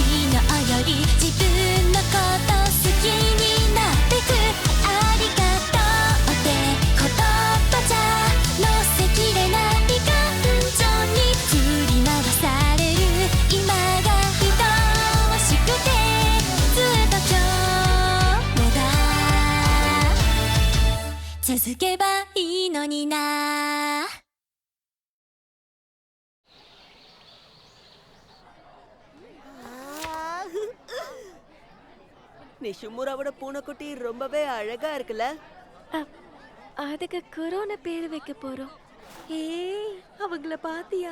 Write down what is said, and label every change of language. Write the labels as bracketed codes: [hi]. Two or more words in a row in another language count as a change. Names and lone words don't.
[ja] 日より自分のこと好きになってくありがとうって言葉じゃ乗せきれない感情に振り回される今が続けばいいのにな [ta] நிஷிமுராவோட பூனைக்குட்டி ரொம்பவே அழகா இருக்குல்ல? அதுக்கு கொரோனா பேர் வைக்க போறோம். ஏய், அவங்கள பாத்தியா?